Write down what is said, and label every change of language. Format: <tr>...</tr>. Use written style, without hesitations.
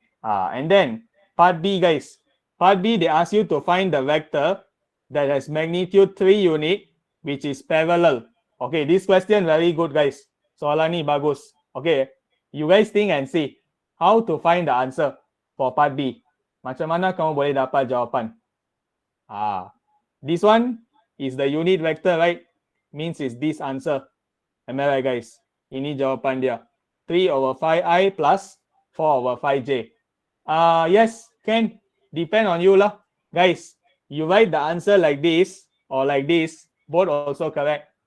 <en>And then part B, guys. Part B, they ask you to find the vector that has magnitude 3 unit, which is parallel. Okay, this question very good, guys.</en> <ms>Soalan ni bagus.</ms> <en>Okay, you guys think and see how to find the answer for part B.</en> <ms>Macam mana kamu boleh dapat jawapan?</ms> <en>This one is the unit vector, right? Means is this answer. Am I right, guys?</en> <ms>Ini jawapan dia.</ms> <en>3 over 5i plus 4 over 5j. Yes, can depend on you lah. Guys, you write the answer like this or like this, both also correct.</en>